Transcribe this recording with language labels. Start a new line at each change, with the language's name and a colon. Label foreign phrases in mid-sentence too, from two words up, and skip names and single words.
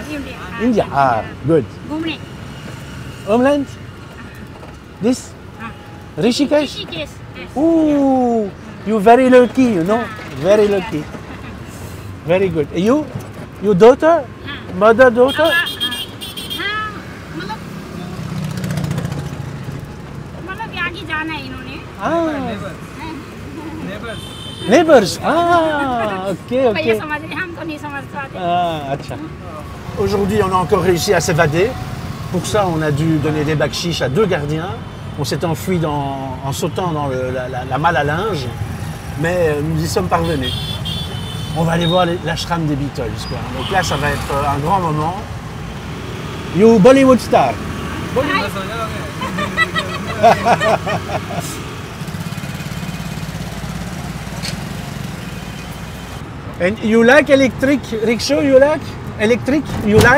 English: India. Ah, good.
Hindi: घूमने
English: Homeland? This? Rishikesh? ऋषिकेश Ooh, you very lucky, you know? Very lucky. Very good. You? Your daughter? Mother, daughter?
Hindi: हाँ मतलब आगे जाना है इन्होंने Ah,
English: Neighbors. neighbors. Ah, ok, भैया ok.
Hindi: समझ रहे हम तो नहीं समझ पाते Ah, acha.
French: Aujourd'hui, on a encore réussi à s'évader. Pour ça, on a dû donner des bakchiches à 2 gardiens. On s'est enfui en sautant dans la malle à linge. Mais nous y sommes parvenus. On va aller voir l'ashram des Beatles, quoi. Donc là, ça va être un grand moment.
English: You Bollywood star. And you like electric rickshaw? You like electric? You like?